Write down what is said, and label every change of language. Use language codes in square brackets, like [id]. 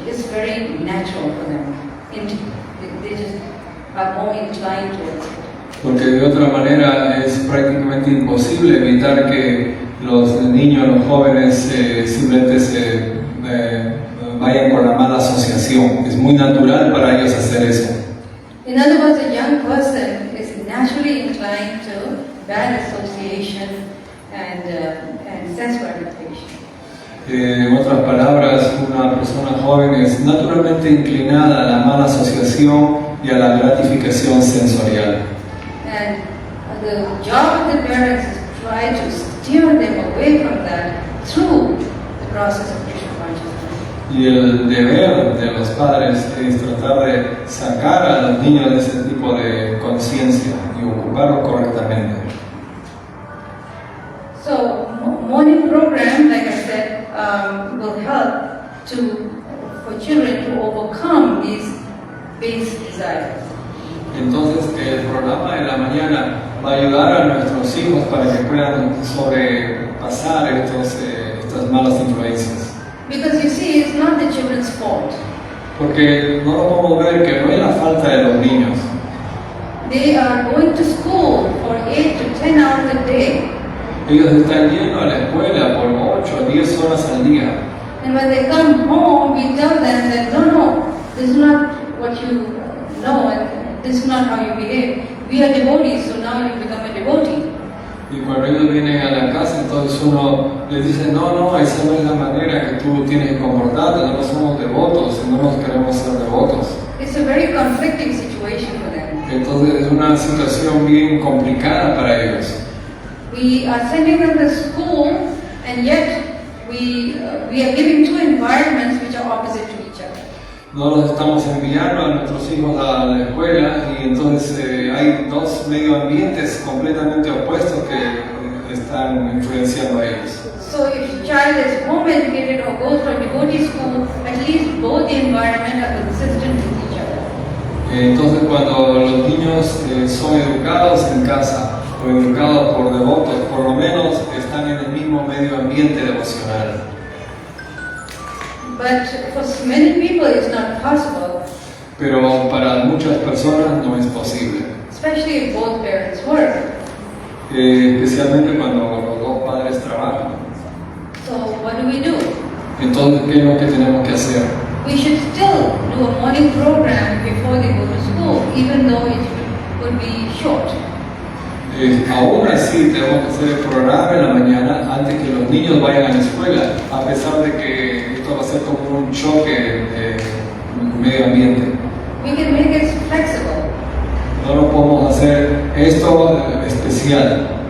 [en] It's very natural for them. They just are more inclined towards it. [es] Porque de otra manera es prácticamente imposible evitar que los niños, los jóvenes simplemente se vayan con la mala asociación. Es muy natural para ellos hacer eso. [en] In other words, a young person is naturally inclined to bad association and sense gratification. [es] En otras palabras, una persona joven es naturalmente inclinada a la mala asociación y a la gratificación sensorial. [en] And the job of the parents is to try to steer them away from that through the process of Krishna consciousness. [es] Y el deber de los padres es tratar de sacar a los niños de ese tipo de conciencia y ocuparlos correctamente. [en] So, morning program, like I said, will help for children to overcome these base desires. [es] Entonces, el programa de la mañana va a ayudar a nuestros hijos para que puedan sobrepasar estas malas influencias. [en] Because you see, it's not the children's fault. [es] Porque no lo podemos ver que no es la falta de los niños. [en] They are going to school for 8 to 10 hours a day. [es] Ellos están yendo a la escuela por 8 o 10 horas al día. [en] And when they come home, we tell them that no, this is not what you know, and this is not how you behave. We are devotees, so now you become a devotee. [es] Y cuando ellos vienen a la casa, entonces uno les dice, no, esa no es la manera que tú tienes que comportarte, no somos devotos, no nos queremos ser devotos. [en] It's a very conflicting situation for them. [es] Entonces es una situación bien complicada para ellos. [en] We are sending them to school, and yet we are giving two environments which are opposite to each other. [es] No los estamos enviando a nuestros hijos a la escuela y entonces hay dos medio ambientes completamente opuestos que están influenciando a ellos. [en] So if the child is home educated or goes to a devotee school, at least both the environment are consistent with each other. [es] Entonces cuando los niños son educados en casa o educados por devotos, por lo menos están en el mismo medio ambiente devocional. [en] But for many people it's not possible, [es] Pero para muchas personas no es posible, [en] especially if both parents work. [es] especialmente cuando los dos padres trabajan. [en] So what do we do? [es] Entonces, ¿qué es lo que tenemos que hacer? [en] We should still do a morning program before they go to school, even though it would be short. [es] Aún así tenemos que hacer el programa en la mañana antes que los niños vayan a la escuela, a pesar de que esto va a ser como un choque de medio ambiente. [en] We can make it flexible. [es] No lo podemos hacer esto especial.